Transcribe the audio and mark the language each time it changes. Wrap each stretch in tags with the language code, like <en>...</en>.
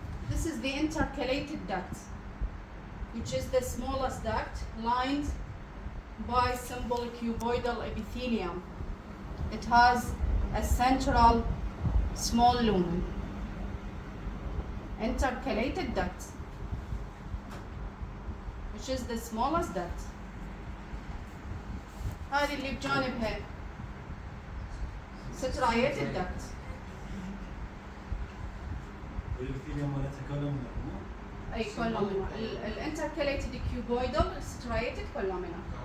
<en>This is the intercalated duct, which is the smallest duct lined by simple cuboidal epithelium. It has a central small lumen. Intercalated duct, which is the smallest duct.</en> <ar>هذه اللي بجانبها striated duct. والابيثيليوم مالتها كولومنر مو؟</ar> <en>أي columnar. الانتركاليتد cuboidal striated columnar.</en>